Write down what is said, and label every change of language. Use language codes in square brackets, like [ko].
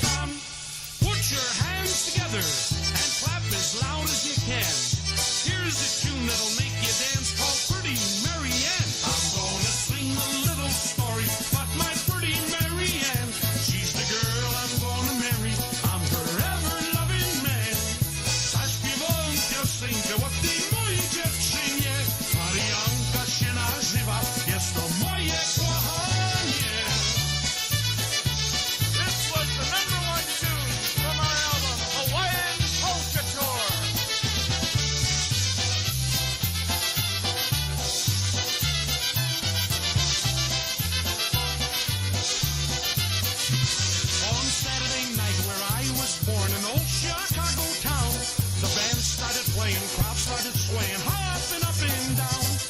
[en] together and clap as loud as you can. Here's a tune that'll make you dance called Pretty Mary Ann. I'm gonna sing a little story about my pretty Mary Ann. She's the girl I'm gonna marry. I'm her ever-loving man. [pl] Zaśpiewam piosenkę o tej mojej dziewczynie. Marianka się nazywa, jest to moje kochanie. [en] This was the #1 tune from our album, Hawaiian Polka Tour. On Saturday night where I was born in old Chicago town, the band started playing, crowd started swaying, hopping up and down.